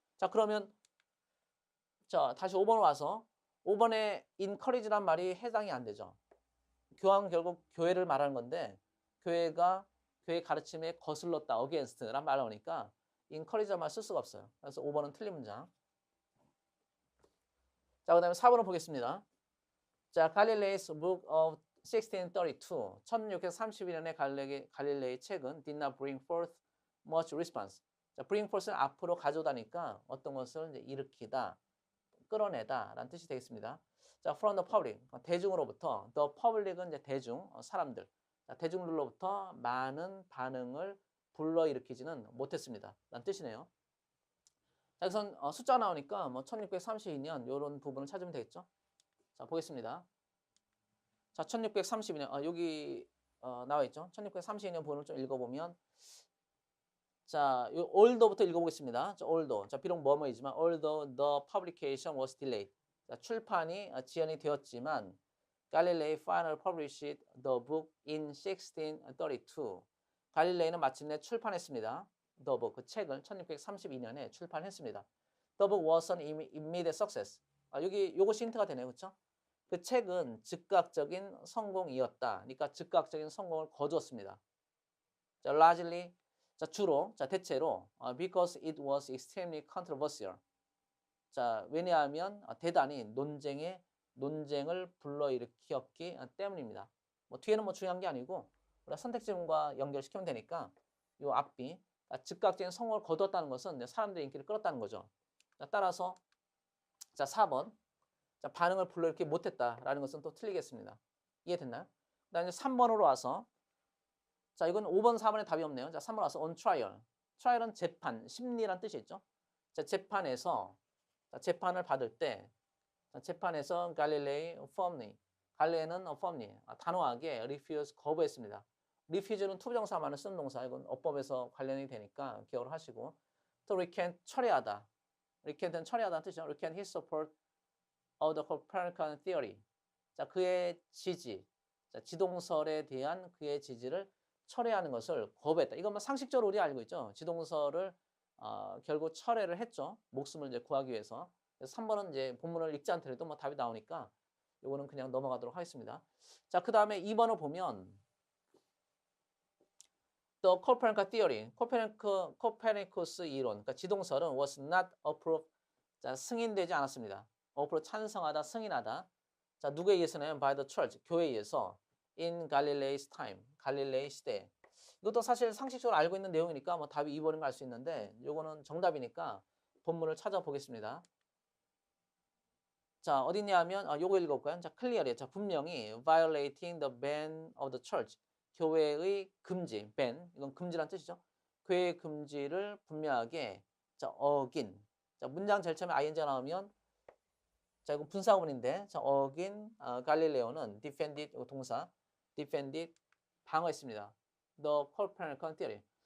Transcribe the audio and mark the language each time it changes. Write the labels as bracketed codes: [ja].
[ko] 자, 그러면 자, 다시 5번 와서 5번에 encourage란 말이 해당이 안 되죠. 교황 결국 교회를 말하는 건데, 교회가 교회 가르침에 거슬렀다, against란 말을 하니까 encourage란 말 쓸 수가 없어요. 그래서 5번은 틀린 문장. 자, 그 다음에 4번을 보겠습니다. [en] 자, Galileo's Book of 1632. [ko] 1631년에 갈릴레이 책은 [en] did not bring forth much response. [ko] 자, bring forth는 앞으로 가져다니까 어떤 것을 이제 일으키다, 끌어내다 라는 뜻이 되겠습니다. [en] 자, from the public, [ko] 대중으로부터. the public은 이제 대중, 사람들. 자, 대중들로부터 많은 반응을 불러일으키지는 못했습니다 라는 뜻이네요. 자, 여기선 숫자가 나오니까 뭐 1632년 이런 부분을 찾으면 되겠죠. 자, 보겠습니다. 자, 1632년, 여기 나와 있죠. 1632년 부분을 좀 읽어보면, 자, 요 although 읽어보겠습니다. [en] 자, although. [ko] 자, 비록 뭐뭐이지만 [en] although the publication was delayed. [ko] 자, 출판이 지연이 되었지만 [en] Galilei finally published the book in 1632. [ko] 갈릴레이는 마침내 출판했습니다. [en] The book, [ko] 그 책을 1632년에 출판했습니다. [en] The book was an immediate success. [ko] 여기 요것이 힌트가 되네요. 그렇죠? 그 책은 즉각적인 성공이었다. 그러니까 즉각적인 성공을 거두었습니다. 자, largely. 자, 주로, 자, 대체로 [en] because it was extremely controversial. [ko] 자, 왜냐하면 대단히 논쟁을 불러일으켰기 때문입니다. 뭐 뒤에는 뭐 중요한 게 아니고 우리가 선택 질문과 연결시키면 되니까 요 앞뒤 즉각적인 성공을 거두었다는 것은 사람들의 인기를 끌었다는 거죠. 자, 따라서 자, 4번. 자, 반응을 불러일으키지 못했다라는 것은 또 틀리겠습니다. 이해됐나요? 그다음에 3번으로 와서 자, 이건 5번, 4번에 답이 없네요. 자, 3번 와서 on trial. trial은 재판, 심리란 뜻이 있죠. 자, 재판에서 자, 재판을 받을 때 자, 재판에서 갈릴레이 firmly 갈릴레이는 firmly 단호하게 refuse 거부했습니다. refuse는 투부정사만을 쓰는 동사. 이건 어법에서 관련이 되니까 기억을 하시고 [en] to recant [ko] 철회하다. recant은 철회하다는 뜻이죠. [en] recant his support of the Copernican theory. [ko] 자, 그의 지지, 자, 지동설에 대한 그의 지지를 철회하는 것을 거부했다. 이건 뭐 상식적으로 우리 알고 있죠. 지동설을 결국 철회를 했죠. 목숨을 이제 구하기 위해서. 그래서 3번은 이제 본문을 읽지 않더라도 뭐 답이 나오니까 이거는 그냥 넘어가도록 하겠습니다. 자, 그 다음에 2번을 보면 The Copernican theory, 코페르니쿠스 이론, 그러니까 지동설은 [en] was not approved. [ko] 자, 승인되지 않았습니다. approved 찬성하다, 승인하다. 자, 누구에 의해서는 [en] by the church, [ko] 교회에 의해서 [en] in Galilee's time, [ko] 갈릴레이 시대. 이것도 사실 상식적으로 알고 있는 내용이니까 뭐 답이 2번인 걸 알 수 있는데 요거는 정답이니까 본문을 찾아보겠습니다. 자, 어디냐 하면 요거 읽어볼까요? [en] 자, clearly. 자, 분명히 violating the ban of the church. [ko] 교회의 금지, ban. 이건 금지란 뜻이죠. 교회의 금지를 분명하게 자, 어긴. 자, 문장 제일 처음에 ing가 나오면 자, 이건 분사구문인데 자, 어긴 갈릴레오는 defended 동사 defended 방어했습니다. [en] The Copernican theory.